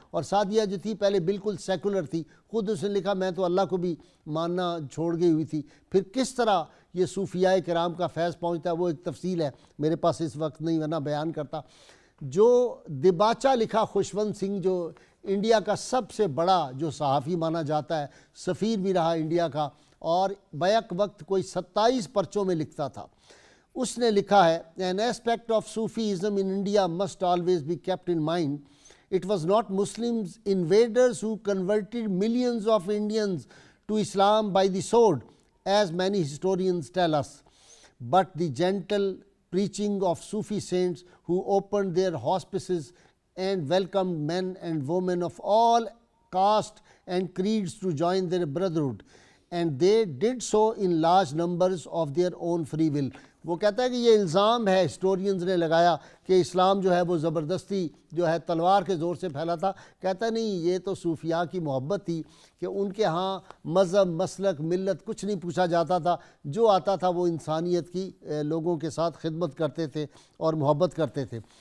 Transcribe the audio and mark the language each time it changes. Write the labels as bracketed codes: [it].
[ur] اور سعدیہ جو تھی پہلے بالکل سیکولر تھی، خود اس نے لکھا میں تو اللہ کو بھی ماننا چھوڑ گئی ہوئی تھی، پھر کس طرح یہ صوفیاء کرام کا فیض پہنچتا ہے وہ ایک تفصیل ہے، میرے پاس اس وقت نہیں ورنہ بیان کرتا. جو دباچہ لکھا خوشونت سنگھ، جو انڈیا کا سب سے بڑا جو صحافی مانا جاتا ہے، سفیر بھی رہا انڈیا کا، اور بیک وقت کوئی 27 پرچوں میں لکھتا تھا. اس نے لکھا ہے [en] an aspect of Sufism in India must always be kept in mind. It was not Muslims invaders who converted millions of Indians to Islam by the sword, as many historians tell us, but the gentle preaching of Sufi saints who opened their hospices and welcomed men and women of all caste and creeds to join their brotherhood, and they did so in large numbers of their own free will. [ur] وہ کہتا ہے کہ یہ الزام ہے historians نے لگایا کہ اسلام جو ہے وہ زبردستی جو ہے تلوار کے زور سے پھیلا تھا. کہتا نہیں، یہ تو صوفیاء کی محبت تھی کہ ان کے ہاں مذہب، مسلک، ملت کچھ نہیں پوچھا جاتا تھا. جو آتا تھا وہ انسانیت کی لوگوں کے ساتھ خدمت کرتے تھے اور محبت کرتے تھے.